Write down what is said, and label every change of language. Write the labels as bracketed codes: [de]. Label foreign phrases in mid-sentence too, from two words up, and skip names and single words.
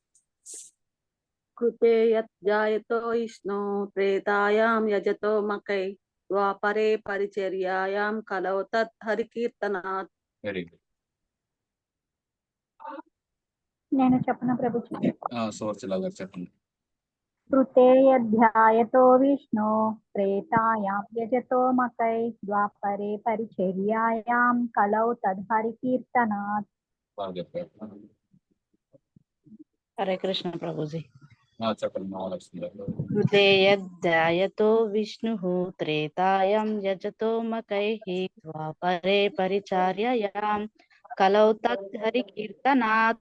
[sa] कृते यज्ञायतो विष्णु त्रेतायां यजतो मकै द्वापरे परिचर्यायां कलो तत् हरिकीर्तनात्. [en] very good. [te] నేను చెప్పన ప్రభుజీ. సోర్చిలా గారు చెప్పండి. [sa] कृते यध्यायतो विष्णु त्रेतायां यजतो मकै द्वापरे परिचर्यायां कलौ तद्हरिकीर्तनात्। [te] బాగా చెప్పారు. హరే కృష్ణ ప్రభుజీ. చెప్పండి మహాలక్ష్మి గారు. [sa] कृते यध्यायतो विष्णुः त्रेतायां यजतो मकैः द्वापरे परिचार्ययां कलौ तत् हरि कीर्तनात्.